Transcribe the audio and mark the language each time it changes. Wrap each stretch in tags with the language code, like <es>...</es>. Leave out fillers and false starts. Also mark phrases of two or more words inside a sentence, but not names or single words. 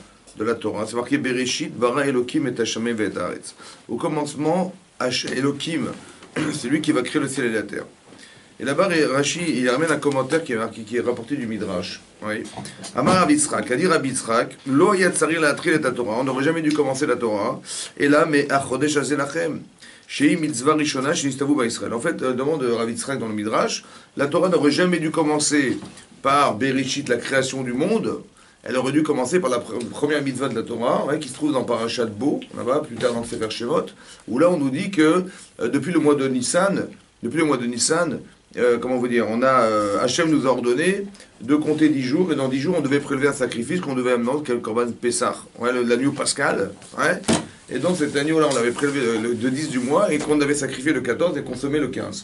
<fr>de la Torah. C'est marqué</fr> <he>בראשית ברא אלהים את השמים ואת הארץ.</he> <fr>Au commencement, Elohim, c'est lui qui va créer le ciel et la terre. Et là-bas, Rashi, il ramène un commentaire qui est rapporté du Midrash. Oui.</fr> <he>אמר רבי יצחק,</he> <fr>a dit</fr> <he>Rabbi Yitzhak, לא צריך להתחיל את התורה.</he> <fr>On n'aurait jamais dû commencer la Torah. Et là, mais</fr> <he>החודש הזה לכם. שהיא מצוה ראשונה שנצטוו בה ישראל.</he> <fr>En fait, demande Rabbi Yitzhak dans le Midrash, la Torah n'aurait jamais dû commencer par Bereshit, la création du monde. Elle aurait dû commencer par la première mitzvah de la Torah, qui se trouve dans Parashat Bo, là-bas, plus tard dans le Sefer Shemot, où là on nous dit que depuis le mois de Nissan, comment vous dire, Hachem nous a ordonné de compter 10 jours, et dans 10 jours on devait prélever un sacrifice qu'on devait amener, quel</fr> <he>קרבן פסח,</he> <fr>l'agneau pascal, et donc cet agneau-là on l'avait prélevé le 10 du mois, et qu'on avait sacrifié le 14 et consommé le 15.</fr>